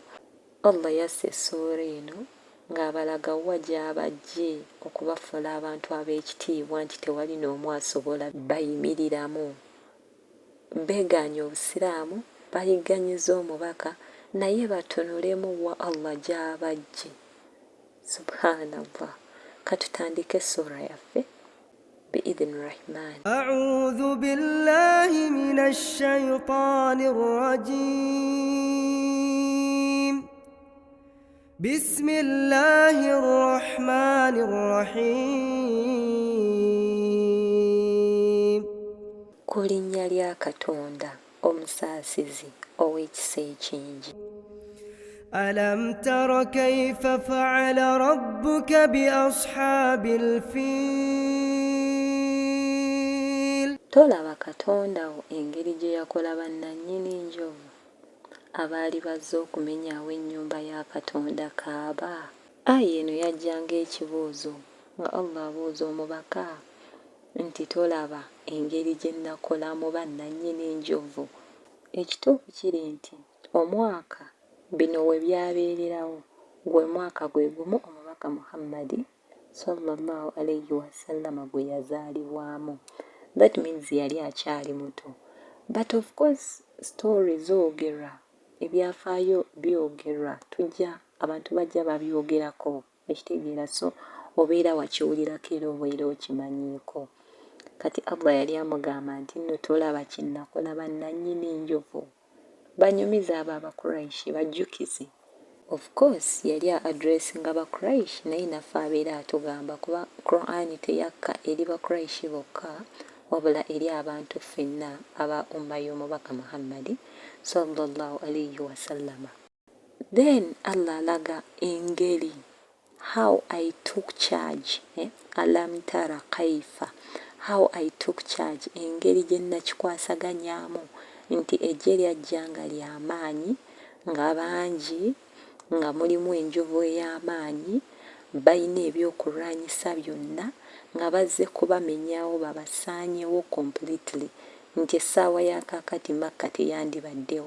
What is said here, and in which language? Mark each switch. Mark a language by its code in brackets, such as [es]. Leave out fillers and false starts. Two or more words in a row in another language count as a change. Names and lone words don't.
[lg] Allah yasse essuura eno ng'abalaga wa gy'abajje okubafuula abantu ab'ekitiibwa nti tewali n'omu asobola bayimiriramu. Beegaanye Obusiraamu, bayiganyiza omubaka, naye batunulemu wa Allah gy'abajje. Subhanallah. Katutandike essura yaffe [ar] بإذن الرحمن. أعوذ بالله من الشيطان الرجيم. بسم الله الرحمن الرحيم. [lg] Ku linnya lya Katonda omusaasizi ow'ekisa ekingi. [ar] ألم تر كيف فعل ربك بأصحاب الفيل [lg] Tolaba Katonda wo engeri gye yakola bannannyini njovu abaali bazze okumenyaawo ennyumba ya Katonda Kaaba. Aya eno yajjanga ekibuuzo nga Allah abuuza omubaka nti tolaba engeri gye nakolamu bannannyini njovu. Ekituufu kiri nti omwaka bino we byabeererawo gwe mwaka gwe gumu omubaka Muhammadi [ar] صلى الله عليه وسلم [lg] gwe yazaalibwamu. [en] That means [lg] yali akyali muto. [en] But of course [lg] story zoogerwa, ebyafaayo byogerwa, tujja abantu bajja babyogerako, ekitegeera, so obeera wakiwulirako era obeera okimanyiiko. Kati Allah yali amugamba nti nno tolaba kye nakola bannannyini njovu. Banyumiza abo Abakuraishi bajjukize. [en] Of course [lg] yali addressinga Bakuraishi, naye naffe abeera atugamba kuba Qur'an teyakka eri Bakuraishi bokka wabula eri abantu ffenna aba umma y'omubaka Muhammadi [ar] صلى الله عليه وسلم. [en] Then [lg] Allah alaga engeri [en] how I took charge, [ar] ألم تر كيف, [en] how I took charge, [lg] engeri gye nakikwasaganyaamu nti ejje lyajja nga ly'amaanyi, nga bangi, nga mulimu enjovu ey'amaanyi, balina ebyokulwanyisa byonna nga bazze kubamenyawo babasaanyewo completely, nti essaawa ya kaakati Makka teyandibaddewo.